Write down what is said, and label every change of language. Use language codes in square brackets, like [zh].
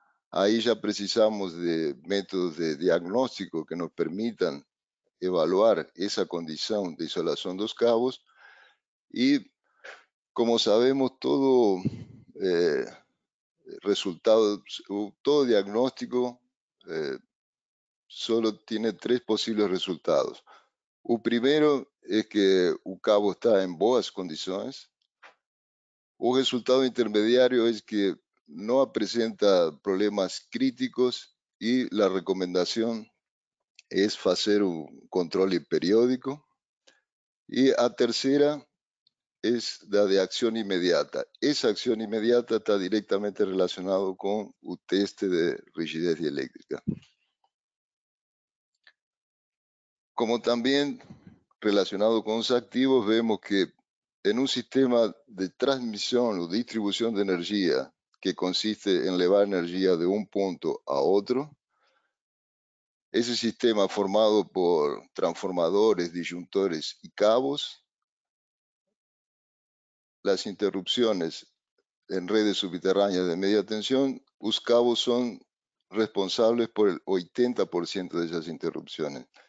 [pt] Aí já precisamos de métodos de diagnóstico que nos permitam evaluar essa condição de isolação dos cabos. [es] E, como sabemos, todo resultado, todo diagnóstico solo tiene 3 posibles resultados. [pt] O primeiro é que o cabo está em boas condições. O resultado intermediário é que não apresenta problemas críticos e a recomendação é fazer um controle periódico. E a terceira [es] es la de acción inmediata. Esa acción inmediata está directamente relacionada con el teste de rigidez eléctrica. Como también relacionado con los activos, vemos que en un sistema de transmisión o distribución de energía que consiste en llevar energía de un punto a otro, ese sistema formado por transformadores, disyuntores y cabos, las interrupciones en redes subterráneas de media tensión, los cabos son responsables por el 80% de esas interrupciones.